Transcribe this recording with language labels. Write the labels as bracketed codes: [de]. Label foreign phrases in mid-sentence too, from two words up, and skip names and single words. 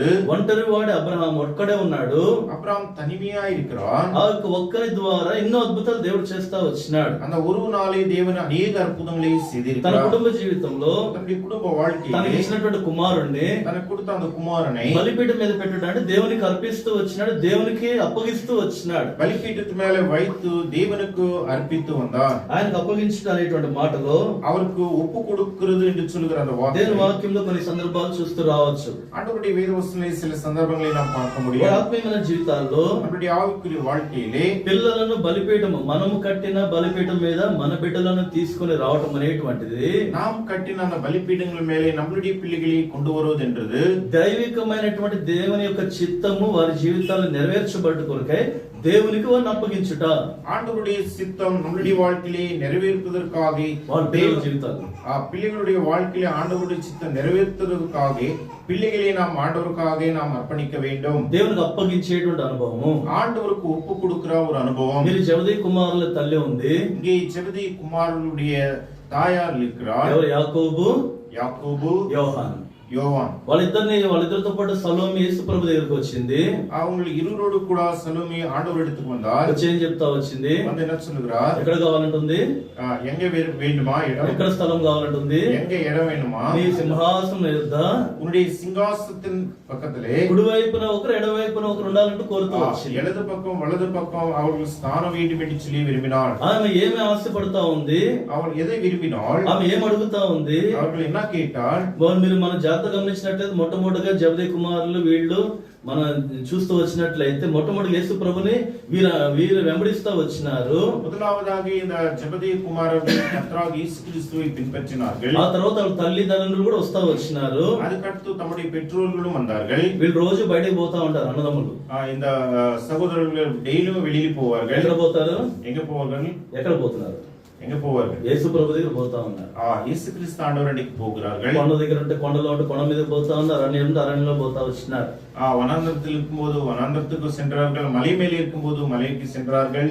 [te] ఒంటరి వాడి అబ్రహాం ఒక్కడే ఉన్నాడు. [ta] அப்ராம் தனிமையா இருக்கிறான். [te] ఆ యొక్క ఒక్కరి ద్వారా ఎన్నో అద్భుతాలు దేవుడు చేస్తా వచ్చినాడు. [ta] அந்த ஒரு நாளே தேவன் [te] అనేక అద్భుతங்களை తన [ta] செய்திருக்கிறார். [te] కుటుంబ జీవితంలో [ta] தன்னுடைய குடும்ப [te] తనకి [ta] வாழ்க்கையிலே [te] ఇచ్చినటువంటి కుమారుణ్ణి [ta] தனக்கு கொடுத்த அந்த குமாரனை [te] బలిపీఠం మీద పెట్టడానికి దేవునికి అర్పిస్తూ వచ్చినాడు, దేవునికి అప్పగిస్తూ వచ్చినాడు. [ta] பலிபீடத்து மேலே வைத்து தேவனுக்கு அர்ப்பித்து வந்தான். [te] ఆయనకు అప్పగించడం అనేటువంటి మాటలో [ta] அவருக்கு ஒப்பு கொடுக்கிறது என்று சொல்லுகிற அந்த [te] దేవుని [ta] வார்த்தை [te] వాక్యంలో కొన్ని సందర్భాలు చూస్తూ రావచ్చు. [ta] ஆண்டவருடைய வேதவசனத்திலே சில சந்தர்ப்பங்களை நாம் பார்க்க [te] వారి [ta] முடியும். [te] ఆత్మీయమైన జీవితాల్లో [ta] நம்முடைய ஆவிக்குரிய வாழ்க்கையிலே [te] పిల్లలను బలిపీఠము, మనము కట్టిన బలిపీఠం మీద మన బిడ్డలను తీసుకొని రావటం అనేటువంటిది [ta] நாம் கட்டின அந்த பலிபீடங்கள் மேலே நம்மளுடைய பிள்ளைகளை கொண்டு வருவது என்றது [te] దైవికమైనటువంటి దేవుని యొక్క చిత్తము వారి జీవితాలు నెరవేర్చబడ్డ కొరకై దేవునికి వారిని అప్పగించుట. [ta] ஆண்டவருடைய சித்தம் நம்மளுடைய வாழ்க்கையிலே நிறைவேற்றுவதற்காக [te] వాళ్ళ పిల్లల జీవితాలు [ta] பிள்ளைகளுடைய வாழ்க்கையிலே ஆண்டவருடைய சித்தம் நிறைவேற்றுவதற்காக பிள்ளைகளை நாம் ஆண்டவருக்காக நாம் அர்ப்பணிக்க வேண்டும். [te] దేవునికి అప్పగించేటువంటి అనుభవము, [ta] ஆண்டவருக்கு ஒப்பு கொடுக்கிற ஒரு அனுபவம். [te] మీరు జెబెదయి కుమారుల తల్లి ఉంది, [ta] இங்கே ஜெபதேயு குமாரனுடைய தாயார் இருக்கிறார். [te] ఎవరు? యాకోబు, [ta] யாக்கோபு, [te] యోహాను. [ta] யோவான். [te] వాళ్ళిద్దరితో పాటు సలోమి యేసు ప్రభు దగ్గరికి వచ్చింది. [ta] அவங்க இருவரோடு கூட சலோமி ஆண்டவர் இடத்துக்கு வந்தார். [te] వచ్చి ఏం చెప్తా వచ్చింది? [ta] வந்து என்ன சொல்லுகிறார்? [te] ఎక్కడ కావాలంటుంది? [ta] எங்க வேண்டுமா இடம்? [te] ఎక్కడ స్థలం కావాలంటుంది? [ta] எங்க இடம் வேணுமா? [te] నీ సింహాసనం ఎద్ద [ta] உன்னுடைய சிங்காசனத்தின் பக்கத்திலே [te] కుడివైపున ఒకరు ఎడవైపున ఒకరు ఉండాలంటూ కోరుతూ వచ్చింది. [ta] இடது பக்கம் வலது பக்கம் அவர்கள் ஸ்தானம் வேண்டும் என்று சொல்லி விரும்பினாள். [te] ఆమె ఏమి ఆశపడతా ఉంది? [ta] அவள் எதை விரும்பினாள்? [te] ఆమె ఏం అడుగుతా ఉంది? [ta] அவர்கள் என்ன கேட்டாள்? [te] మీరు మన జాతర గమనించినట్లయితే మొట్టమొదటిగా జెబెదయి కుమారులు వీళ్ళు మన చూస్తూ వచ్చినట్లయితే మొట్టమొదటి యేసు ప్రభుని వీరు వెంబడిస్తూ వచ్చినారు. [ta] முதலாவதாக இந்த ஜெபதேயு குமாரர்கள் கர்த்தராகிய இயேசு கிறிஸ்துவை பின்பற்றினார்கள். [te] ఆ తర్వాత వాళ్ళ తల్లిదండ్రులు కూడా వస్తా వచ్చినారు. [ta] அதுக்கடுத்து தம்முடைய பெற்றோர்களும் வந்தார்கள். [te] వీళ్ళు రోజు బయటికి పోతా ఉంటారు అన్నదమ్ములు. [ta] இந்த சகோதரர்கள் டெய்லியும் வெளியில போவார்கள். [te] ఎక్కడ పోతారు? [ta] எங்க போவார்கள்? [te] ఎక్కడ పోతున్నారు? [ta] எங்க போவார்கள்? [te] యేసు ప్రభు దగ్గర పోతా ఉన్నారు. [ta] இயேசு கிறிஸ்து ஆண்டவர் அன்னைக்கு போகிறார்கள். [te] కొండ దగ్గర ఉంటే కొండలో ఉంటే కొండ మీద పోతా ఉన్నారు, అరణ్యంలో పోతా వచ్చినారు. [ta] வனாந்தரத்தில் இருக்கும்போது வனாந்தரத்துக்கு சென்றார்கள், மலை மேலே இருக்கும்போது மலைக்கு சென்றார்கள்.